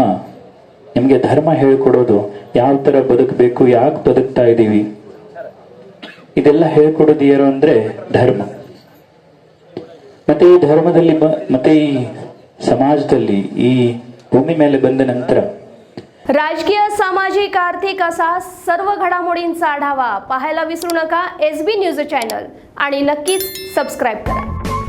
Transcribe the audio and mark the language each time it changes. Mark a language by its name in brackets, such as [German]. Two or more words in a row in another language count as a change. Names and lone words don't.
[Kannada] ನಿಮಗೆ ಧರ್ಮ ಹೇಳ್ಕೊಡೋದು, ಯಾವ ತರ ಬದುಕಬೇಕು, ಯಾಕೆ ಬದುಕ್ತಾ ಇದ್ದೀವಿ, ಇದೆಲ್ಲ ಹೇಳ್ಕೊಡೋದು ಯಾರು ಅಂದ್ರೆ ಧರ್ಮ. ಮತ್ತೆ ಈ ಧರ್ಮದಲ್ಲಿ ಮತ್ತೆ ಈ समाजದಲ್ಲಿ ಈ भूमी ಮೇಲೆ ಬಂದ ನಂತರ [Marathi] राजकीय, सामाजिक, आर्थिक असा सर्व घडामोडींचा आढावा पाहायला विसरू नका SB [English] news channel [Marathi] आणि नक्कीच सबस्क्राईब करा.